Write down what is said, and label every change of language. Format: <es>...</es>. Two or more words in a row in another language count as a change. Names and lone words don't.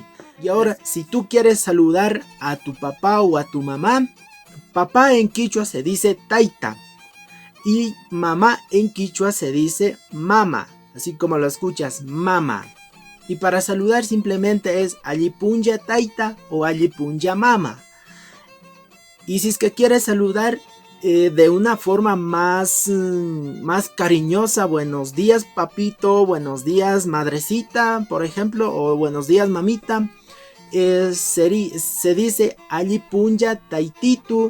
<es>Y ahora, si tú quieres saludar a tu papá o a tu mamá, papá en quichua se dice taita. Y mamá en quichua se dice mama, así como lo escuchas, mama. Y para saludar simplemente es</es> <qu>Allipunya taita</qu> <es>o</es> <qu>Allipunya mama.</qu> <es>Y si es que quieres saludar de una forma más cariñosa, buenos días papito, buenos días madrecita, por ejemplo, o buenos días mamita, se dice</es> <qu>Allipunya taititu.</qu>